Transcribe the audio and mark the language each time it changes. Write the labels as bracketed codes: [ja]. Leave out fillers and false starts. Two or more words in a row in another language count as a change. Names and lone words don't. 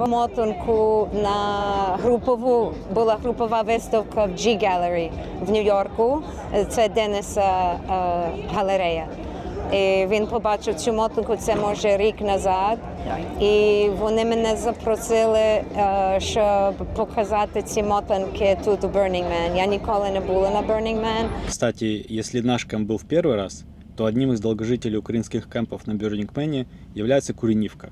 [uk] Мотанку була групова виставка в G-Gallery в Нью-Йорку. Це Денниса галерея. І він побачив цю мотанку, це може рік назад, і вони мене запросили, щоб показати ці мотанки тут у Burning Man. Я ніколи не була на Burning Man. [ru] Кстати, если наш кемп был в первый раз, то одним из долгожителей украинских кемпов на Burning Man является Куренивка.